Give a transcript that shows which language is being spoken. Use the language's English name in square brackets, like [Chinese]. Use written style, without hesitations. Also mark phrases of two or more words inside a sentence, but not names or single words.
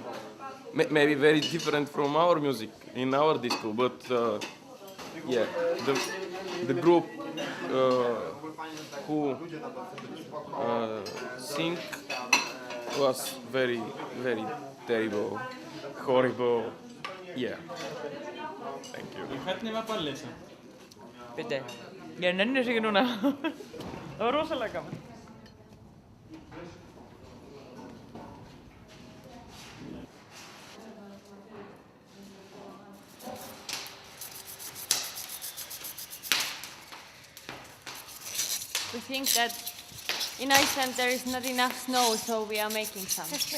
[English] Maybe very different from our music in our disco, but yeah, the group who sing was very, very terrible, horrible. Yeah. Thank you. [Icelandic] Hvernig var ballið svo? Bíddu, ég nenni þessu ekki núna. Það var rosalega gaman. [English] We think that in Iceland there is not enough snow, so we are making some.